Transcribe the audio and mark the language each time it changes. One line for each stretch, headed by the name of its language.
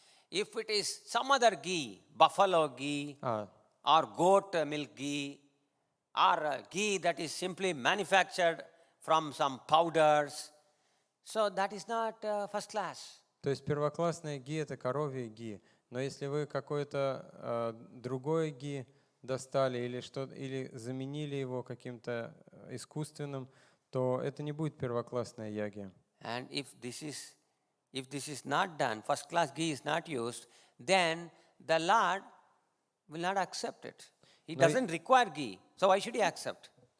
English: If it is some other ghee, buffalo ghee, or goat milk ghee, or ghee that is simply manufactured from some powders, so that is not first class.
Russian: То есть первоклассная ги – это коровье ги. Но если вы какое-то другое ги достали или заменили его каким-то искусственным, то это не будет первоклассная яги.
English: And if this is not done, first class ghee is not used, then the Lord will not accept it. He doesn't require ghee, so why should he accept?